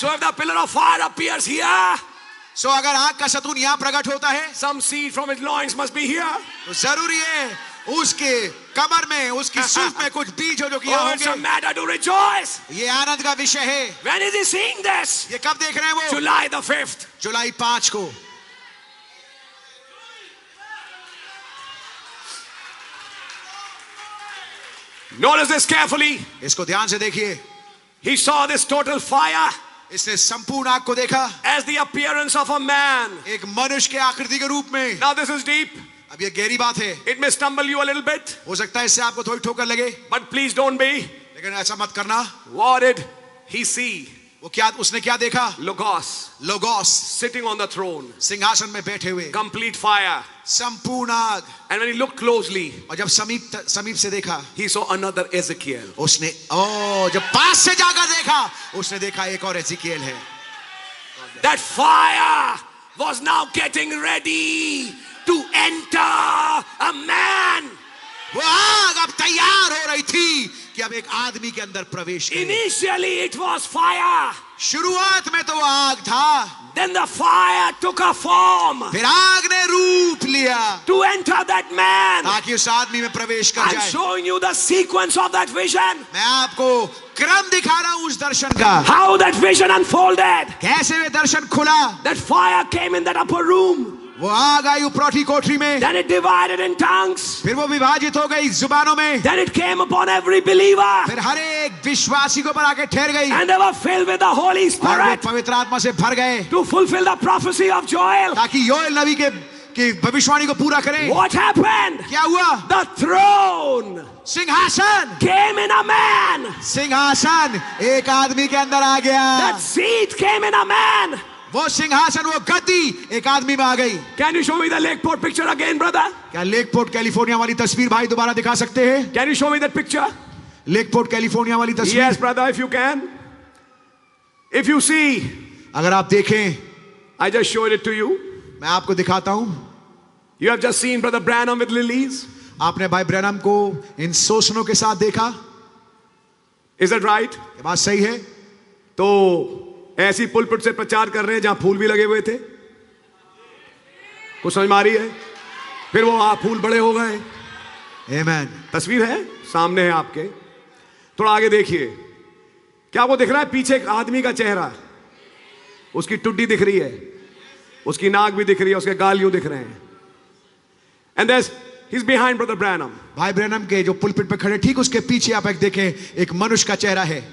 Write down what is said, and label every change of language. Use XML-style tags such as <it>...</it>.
<en>So if the pillar of fire appears here,</en> <hi>सो अगर आग का सतून यहाँ प्रकट होता है,</hi> <en>some seed from his loins must be here.</en> <hi>तो जरूरी है उसके कमर में, उसकी सुल्क में कुछ बीज हो जो कि</hi> <en>Oh, it's a</en> <hi>होंगे।</hi> <en>matter to rejoice.</en> <hi>ये आनंद का विषय है।</hi> <en>When is he seeing this?</en> <hi>ये कब देख रहे हैं वो?</hi> <en>July the 5th.</en> <hi>जुलाई 5 को।</hi> <en>Notice this carefully.</en> <hi>इसको ध्यान से देखिए।</hi> <en>He saw this total fire</en> <hi>इसने संपूर्ण आग को देखा</hi> <en>as the appearance of a man.</en> <hi>एक मनुष्य के आकृति के रूप में।</hi> <en>Now this is deep.</en> <hi>अब ये गहरी बात है,</hi> <en>It may stumble you a little bit,</en> <hi>हो सकता है इससे आपको थोड़ी ठोकर लगे,</hi> <en>but please don't be.</en> <hi>लेकिन ऐसा मत करना।</hi> <en>What did he see?</en> <hi>वो क्या, उसने क्या देखा?</hi> <en>Logos</en> <hi>logos,</hi> <en>sitting on the throne,</en> <hi>सिंहासन में बैठे हुए,</hi> <en>complete fire.</en> <hi>संपूर्ण आग।</hi> <en>And when he looked closely,</en> <hi>और जब समीप से देखा,</hi> <en>he saw another Ezekiel.</en> <hi>उसने जब पास से जाकर देखा, उसने देखा एक और एजिकिएल है।</hi> <en>That fire was now getting ready to enter a man.</en> <hi>वो आग अब तैयार हो रही थी कि अब एक आदमी के अंदर प्रवेश करे।</hi> <en>Initially it was fire.</en> <hi>शुरुआत में तो वो आग था,</hi> <en>Then the fire took a form</en> <hi>फिर आग ने रूप लिया</hi> <en>to enter that man.</en> <hi>ताकि उस आदमी में प्रवेश कर</hi> <en>I'm</en> <hi>जाए।</hi> <en>showing you the sequence of that vision.</en> <hi>मैं आपको क्रम दिखा रहा हूं उस दर्शन का,</hi> <en>How that vision unfolded.</en> <hi>कैसे वे दर्शन खुला।</hi> <en>That fire came in that upper room.</en> <hi>वो आग आई ऊपरी कोठरी में,</hi> <en>Then it divided in tongues.</en> <hi>फिर वो विभाजित हो गई जुबानों में,</hi> <en>Then it came upon every believer.</en> <hi>फिर हर एक विश्वासी को पर आके ठहर गई,</hi> <en>And they were filled with the Holy</en> <hi>और वे</hi> <en>Spirit</en> <hi>पवित्र आत्मा से भर गए</hi> <en>to fulfill the prophecy of Joel.</en> <hi>ताकि योएल नबी की भविष्यवाणी को पूरा करें।</hi> <en>What happened?</en> <hi>क्या हुआ?</hi> <en>The throne</en> <hi>सिंहासन,</hi> <en>came in a man.</en> <hi>सिंहासन एक आदमी के अंदर आ गया।</hi> <en>That seat came in a man.</en> <hi>वो सिंहासन, वो गद्दी एक आदमी में आ गई।</hi> <en>Can you show me the Lakeport picture again, brother?</en> <hi>क्या लेकपोर्ट कैलिफोर्निया वाली तस्वीर भाई दोबारा दिखा सकते हैं?</hi> <en>Can you show me that picture?</en> <hi>लेकपोर्ट California वाली तस्वीर।</hi> <en>Yes, brother, if you can. If you see,</en> <hi>अगर आप देखें,</hi> <en>I just showed it to you.</en> <hi>मैं आपको दिखाता हूं।</hi> <en>You have just seen Brother Branham with lilies.</en> <hi>आपने भाई ब्रैनम को इन शोषणों के साथ देखा,</hi> <en>Is that right?</en> <hi>ये बात सही है? तो ऐसी पुलपिट से प्रचार कर रहे हैं जहां फूल भी लगे हुए थे। कुछ समझ में आ रही है? फिर वो फूल बड़े हो गए। आमीन। तस्वीर है सामने है आपके, थोड़ा आगे देखिए। क्या वो दिख रहा है? पीछे एक आदमी का चेहरा, उसकी टुड्डी दिख रही है, उसकी नाक भी दिख रही है, उसके गाल यूं दिख रहे हैं।</hi> <en>And he's behind Brother Branham.</en> <hi>भाई ब्रैनम के जो पुलपिट पे खड़े ठीक उसके पीछे आप एक देखें, एक मनुष्य का चेहरा है।</hi>